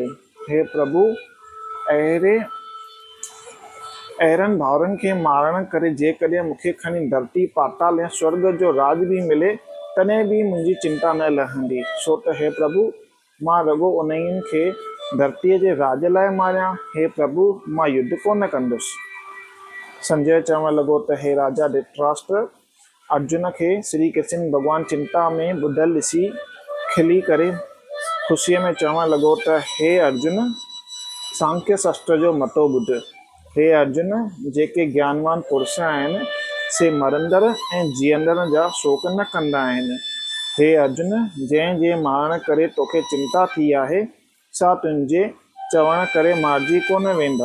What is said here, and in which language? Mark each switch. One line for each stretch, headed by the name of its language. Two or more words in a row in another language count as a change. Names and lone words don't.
Sindhi: हे प्रभु, अहिड़नि भाउरनि खे मारण करे जेकॾहिं मूंखे खणी धरती पाताल या स्वर्ग जो राज बि मिले, तॾहिं बि मुंहिंजी चिंता न लहंदी, छो त हे प्रभु, मां रुॻो उन्हनि खे धरतीअ जे राज लाइ मारियां। हे प्रभु, मां युद्ध कोन कंदुसि। संजय चवण लॻो त हे राजा धृतराष्ट्र, अर्जुन खे श्री कृष्ण भॻवानु चिंता में ॿुधल ॾिसी खिली करे ख़ुशीअ में चवण लॻो त हे अर्जुन, सांख्य शास्त्र जो मतो ॿुध। हे अर्जुन, जेके ज्ञानवान पुरुष आहिनि, से मरंदड़ ऐं जीअंदड़ जा शोक न कंदा आहिनि। हे अर्जुन, जंहिं जे मारण करे तोखे चिंता थी आहे, सा तुंहिंजे चवण करे मारिजी कोन वेंदा।